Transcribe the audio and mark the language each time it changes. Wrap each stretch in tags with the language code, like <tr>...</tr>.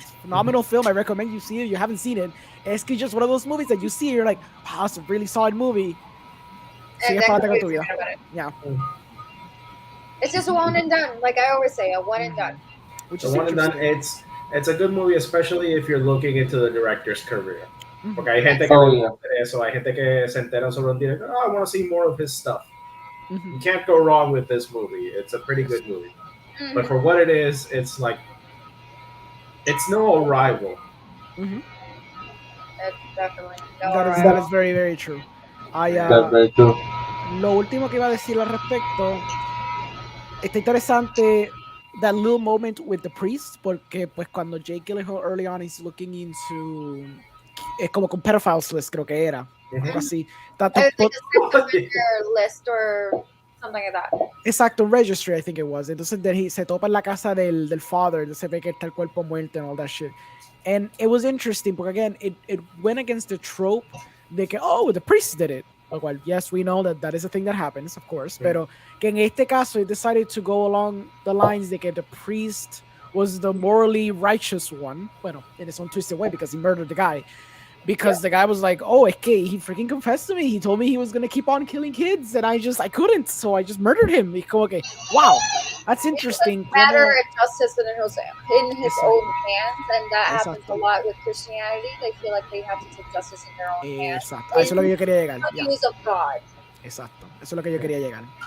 <en>It's a phenomenal film. I recommend you see it. You haven't seen it.</en> <es>Es que</es> <en>just one of those movies that you see, you're like, wow, it's a really solid movie.</en> <es>Sigue para con tu vida. Yeah.</es> <en>It's just a one and done. Like I always say, a one and done. Which is one and done. It's a good movie, especially if you're looking into the director's career.</en> <es>Porque hay gente que hay gente que se entera sobre un director.</es> <en>I want to see more of his stuff. You can't go wrong with this movie. It's a pretty good movie. But for what it is, it's like, it's no Arrival. Definitely. That is very, very true. That's very true.</en> <es>lo último que iba a decir al respecto, está interesante</es> <en>that little moment with the priest,</en> <es>porque pues cuando Jake Gyllenhaal</es> <en>early on is looking into,</en> <es>es como con pedophiles list, creo que era, algo así.</es> <en>It's like a sex offender list or something like that. Exacto, registry, I think it was.</en> <es>Entonces se topa en la casa del father, entonces ve que está el cuerpo muerto</es> <en>and all that shit. And it was interesting, porque again, it went against the trope</en> <es>de que,</es> <en>oh, the priest did it.</en> <es>Lo cual,</es> <en>yes, we know that is a thing that happens, of course,</en> <es>pero que en este caso,</es> <en>it decided to go along the lines</en> <es>de que</es> <en>the priest was the morally righteous one. Bueno, in his own twisted way, because he murdered the guy. Because the guy was like, oh,</en> <es>es que</es> <en>he freaking confessed to me. He told me he was going to keep on killing kids, and I couldn't, so I just murdered him.</en> <es>Y como que,</es> <en>wow, that's interesting. Matter of justice in his own hands, and that happens a lot with Christianity. They feel like they have to take justice in their own hands.</en> <es>Exacto, eso es lo que yo quería llegar.</es> <en>The use of God.</en> <es>Exacto, eso es lo que yo quería llegar.</es>